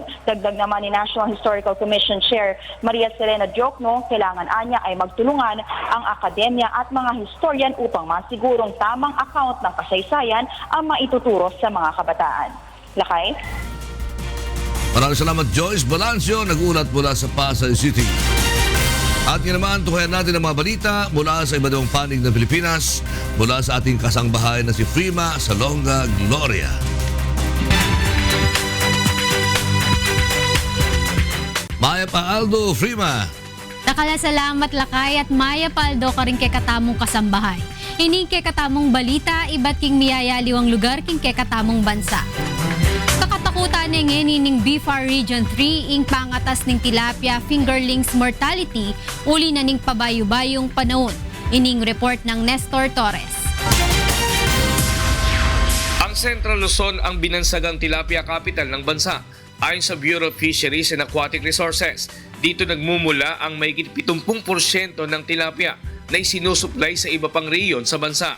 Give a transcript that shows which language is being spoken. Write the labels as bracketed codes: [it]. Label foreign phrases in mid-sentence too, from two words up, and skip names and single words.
[tl] Dagdag naman ni National Historical Commission Chair Maria Serena Diokno, kailangan anya ay magtulungan ang akademya at mga historian upang masigurong tamang account ng kasaysayan ang maituturo sa mga kabataan. Lakay? Maraming salamat, Joyce Balancio, nag-ulat mula sa Pasay City. At ngayon naman, tukayan natin ang mga balita mula sa iba't ibang panig ng Pilipinas, mula sa ating kasangbahay na si Frima Salonga Gloria. [pam] Maya Paldo, Frima. Takala salamat, Lakay, at Maya Paldo ka rin kay katamong kasambahay. Ining kay katamong balita, iba't king miyayaliw ang lugar king kay katamong bansa. Kakatakutan ng ining BFAR Region 3 ing pangatas ning [en] tilapia fingerlings mortality [pam] uli na ning pabayo-bayong panahon. Ining report ng Nestor Torres. [tl] Central Luzon ang binansagang tilapia capital ng bansa. Ayon sa Bureau of Fisheries and Aquatic Resources, dito nagmumula ang mahigit 70% ng tilapia na isinusupply sa iba pang rehiyon sa bansa.